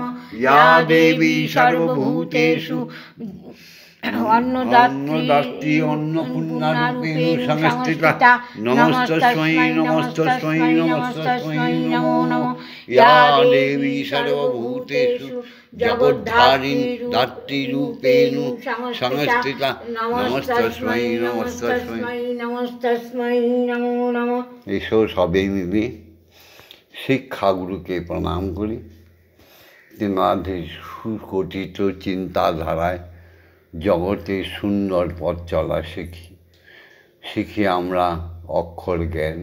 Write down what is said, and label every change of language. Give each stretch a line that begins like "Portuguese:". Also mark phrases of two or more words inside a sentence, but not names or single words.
Sanskrit: या देवी सर्वभूतेषु अन्नदात्री अन्नपूर्णारूपेणु संस्थिता नमस्तस्मै नमस्तस्मै नमस्तस्मै नमो नमः। या देवी सर्वभूतेषु जगद्धारिणी दात्रीरूपेणु संस्थिता नमस्तस्मै नमस्तस्मै नमस्तस्मै नमो नमः।
Bangla: এসো সবে মিলে শিক্ষাগুরুকে প্রণাম করি। তেনাদের সুগঠিত চিন্তাধারায় জগতের সুন্দর পথ চলা শিখি আমরা অক্ষর জ্ঞান।